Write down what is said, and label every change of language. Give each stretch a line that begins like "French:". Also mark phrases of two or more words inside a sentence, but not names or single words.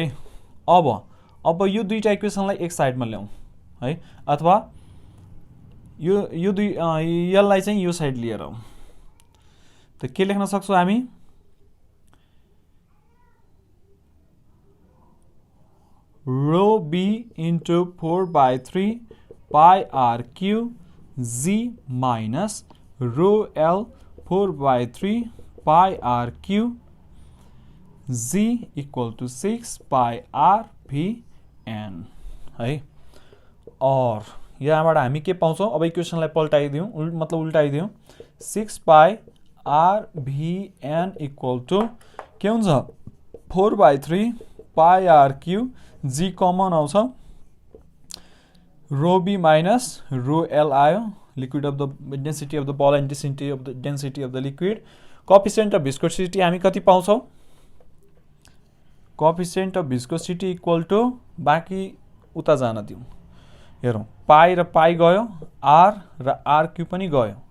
Nepali: अब यो दुईटा इक्वेसनलाई एक साइडमा ल्याउँ है, अथवा यो दुई यसलाई चाहिँ यो साइड लिएर आउँ। त के लेख्न सक्छौँ हामी
English: rho B into 4/3 pi RQ g minus rho L 4/3 pi RQ g equal to 6 pi RVN
Nepali: है। और यहाँबाट हामी के पाउँछौँ, अब इक्वेसनलाई पल्टाइदिउँ, मतलब उल्टाइदिउँ,
English: 6 pi RVN equal to
Nepali: के हुन्छ 4/3 पाई RQ जी कमन आउँछ,
English: rho B minus rho L
Nepali: आयो,
English: liquid of the density of the ball and density of the liquid. coefficient of viscosity
Nepali: हामी कति पाउँछौँ,
English: coefficient of viscosity equal to
Nepali: बाँकी उता जान दिउँ, हेरौँ पाई र पाई गयो, R र RQ पनि गयो